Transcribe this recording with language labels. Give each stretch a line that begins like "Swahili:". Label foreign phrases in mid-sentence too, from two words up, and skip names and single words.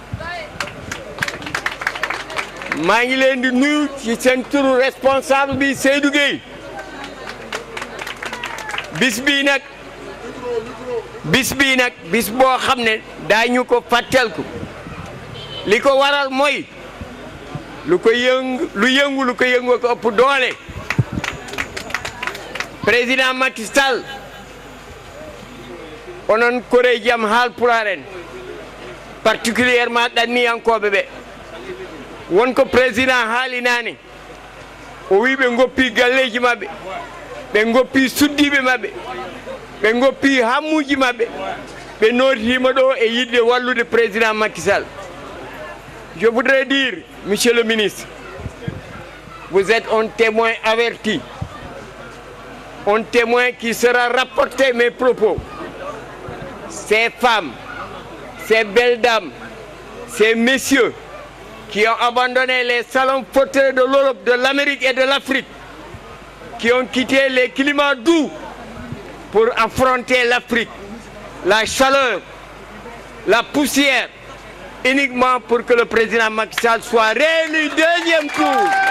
Wolof: maa ngi leen di nuyu ci seen turu responsable bi Seydou Gueye bis bii nag bis boo xam ne daañu ko fàttelku li ko waral mooy lu yëngu ko ëpp doole
Fula: président Macky Sall onon koreji am haalpularen particulièrement ɗanniyankoɓe ɓe wonko président haali nane o wi ɓe goppi galleji maɓɓe ɓe goppi suddiɓe maɓɓe ɓe goppi hammuji maɓɓe ɓe notitima ɗo e yidde wallude président Macky Sall.
French: Je voudrais dire, monsieur le ministre, vous êtes un témoin averti, un témoin qui sera rapporté mes propos. Ces femmes, ces belles dames, ces messieurs qui ont abandonné les salons fauteuils de l'Europe, de l'Amérique et de l'Afrique, qui ont quitté les climats doux pour affronter l'Afrique, la chaleur, la poussière, uniquement pour que le président Macky Sall soit réélu deuxième tour.